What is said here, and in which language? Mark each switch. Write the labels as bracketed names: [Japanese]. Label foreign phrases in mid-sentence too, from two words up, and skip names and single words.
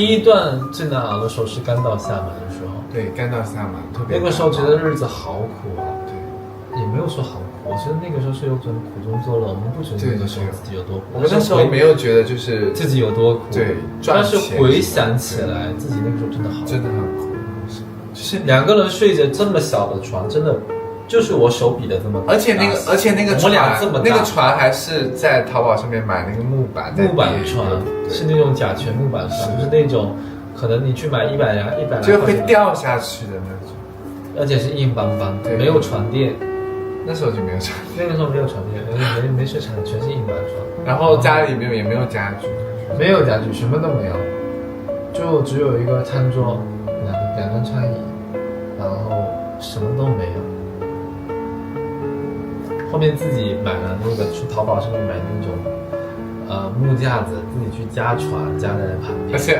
[Chinese] 第一段最難熬的時候是剛到廈門的時候。對，剛到廈門特別。那個時候覺得日子好苦啊。對。也沒有說好苦，我覺得那個時候是有種苦中作樂，我們不覺得那個時候自己有多苦。我們那時候沒有覺得就是自己有多苦。對。但是回想起來，自己那個時候真的好苦。真的很苦。就是2個人睡着這麼小的床，真的就是我手比的這麼大。而且那個船，我們倆這麼大，那個船還是在淘寶上面買那個木板船，是那種甲醛木板船，就是那種可能你去買100来就会掉下去的那种，而且是硬邦邦的，没有床墊。那时候就沒有床墊，那個時候沒有床墊，沒睡床，全是硬板床。然後家裡也沒有家具，沒有家具，什麼都沒有，就只有一個餐桌，兩張餐椅，然後什麼都沒有。後面自己買了那個，去淘寶上面買那種木架子，自己去加床，加在旁邊。